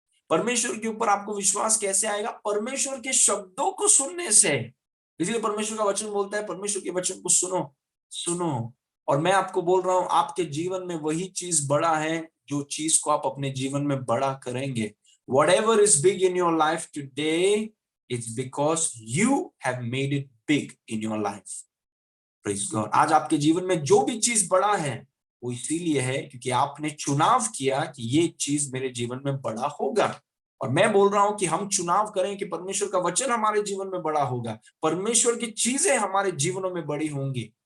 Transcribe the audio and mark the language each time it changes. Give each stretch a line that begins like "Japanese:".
Hindi: परमेश्वर के ऊपर आपको विश्वास कैसे आएगा? परमेश्वर के शब्दों को सुनने से। इसलिए परमेश्वर का वचन बोलता है, परमेश्वर के वचन को सुनो, सुनो। और मैं आपको बोल रहा हूं, आपके जीवन में वही चीज बड़ा है जो चीज को आप अपने जीवन में बड़ा करेंगे।
English: Whatever is big in your life today, it's because you have made it big in your life. Praise God.
Hindi: आज आपके जीवन में जो भी चीज बड़ा है वो इसीलिए है क्योंकि आपने चुनाव किया कि ये चीज मेरे जीवन में बड़ा होगा। और मैं बोल रहा हूं कि हम चुनाव करें कि परमेश्वर का वचन हमारे जीवन में बड़ा होगा, परमेश्वर की चीजें हमारे जीवनों में बड़ी होंगी।